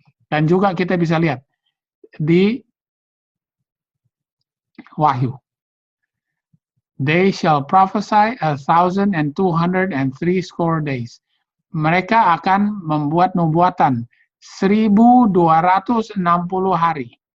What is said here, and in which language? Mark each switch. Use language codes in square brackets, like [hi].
[id] Dan juga kita bisa lihat di Wahyu. [en] They shall prophesy 1,203 days. [id] Mereka akan membuat nubuatan 1,260 hari.